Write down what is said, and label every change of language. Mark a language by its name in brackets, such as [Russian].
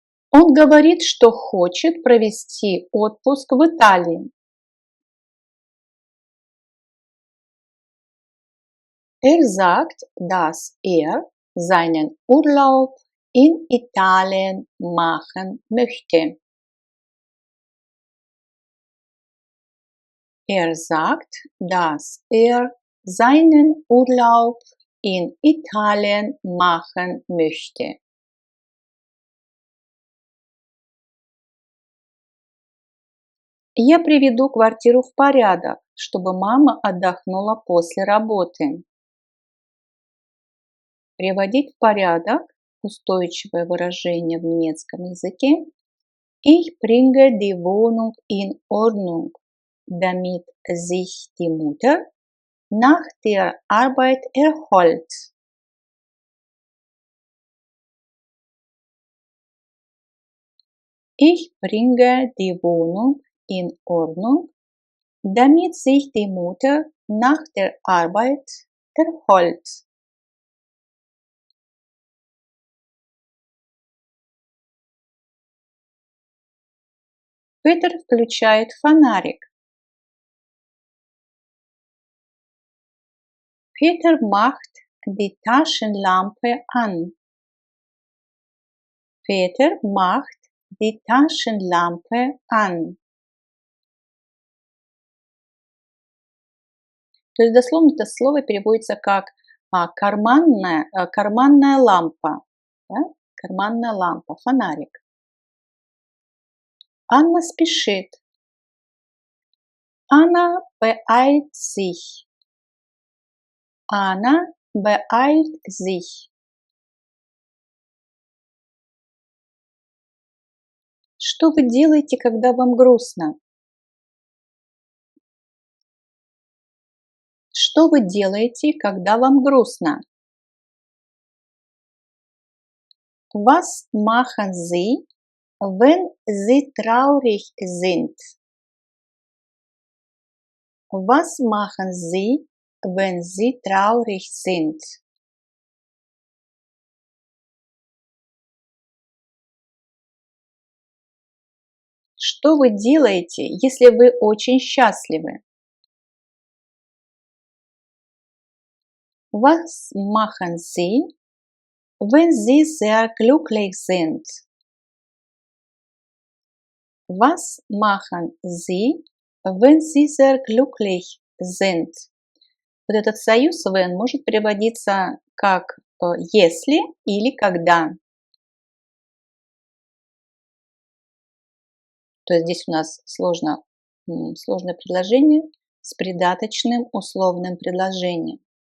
[Russian] Он говорит, что хочет провести отпуск в Италии. [German] Sagt, dass seinen Urlaub in Italien machen möchte. Sagt, dass seinen Urlaub in Italien machen möchte. [Russian] Я приведу квартиру в порядок, чтобы мама отдохнула после работы. Приводить в порядок – устойчивое выражение в немецком языке. [German] Ich bringe die Wohnung in Ordnung, damit sich die Mutter nach der Arbeit erholt. Ich bringe die Wohnung in Ordnung, damit sich die Mutter nach der Arbeit erholt. [Russian] Петр включает фонарик. [German] Peter macht die Taschenlampe an. Peter macht die Taschenlampe an. [Russian] То есть дословно это слово переводится как карманная лампа. Да? Карманная лампа, фонарик. Анна спешит. [German] Anna beeilt sich. Anna beeilt sich. [Russian] Что вы делаете, когда вам грустно? Что вы делаете, когда вам грустно? [German] Was machen Sie, wenn Sie traurig sind? Was machen Sie, wenn Sie traurig sind? [Russian] Что вы делаете, если вы очень счастливы? [German] Was machen Sie, wenn Sie sehr glücklich sind? Was machen Sie, wenn Sie sehr glücklich sind? [Russian] Вот этот союз when может переводиться как если или когда. То есть здесь у нас сложное предложение с придаточным условным предложением.